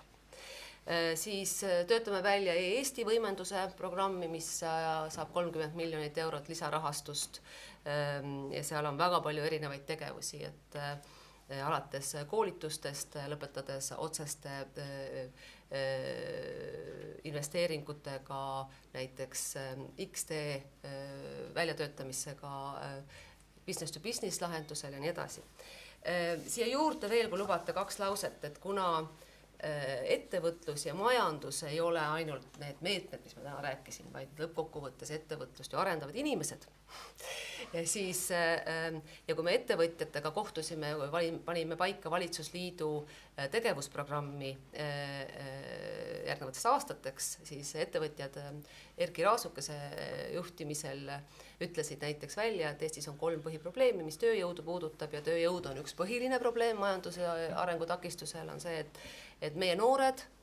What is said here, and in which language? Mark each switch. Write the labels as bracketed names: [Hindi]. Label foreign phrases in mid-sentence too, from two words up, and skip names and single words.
[Estonian] Siis töötame välja Eesti võimenduse programmi, mis saab 30 miljonit eurot lisarahastust ja seal on väga palju erinevaid tegevusi, et alates koolitustest, lõpetades otseste investeeringutega, näiteks XD väljatöötamisega, [English] business to business [Estonian] lahendusel ja nii edasi. Siia juurde veel, kui lubate 2 lauset, et kuna ettevõtlus ja majandus ei ole ainult need meetmed, mis ma täna rääkisin, vaid lõppkokkuvõttes ettevõtlust ju arendavad inimesed. Ja siis, ja kui me ettevõtjatega kohtusime, panime paika valitsusliidu tegevusprogrammi järgnevateks aastateks, siis ettevõtjad Erki Raasukese juhtimisel ütlesid näiteks välja, et Eestis on 3 põhiprobleemi, mis tööjõudu puudutab ja tööjõud on üks põhiline probleem majanduse arengu takistusel, on see, et meie noored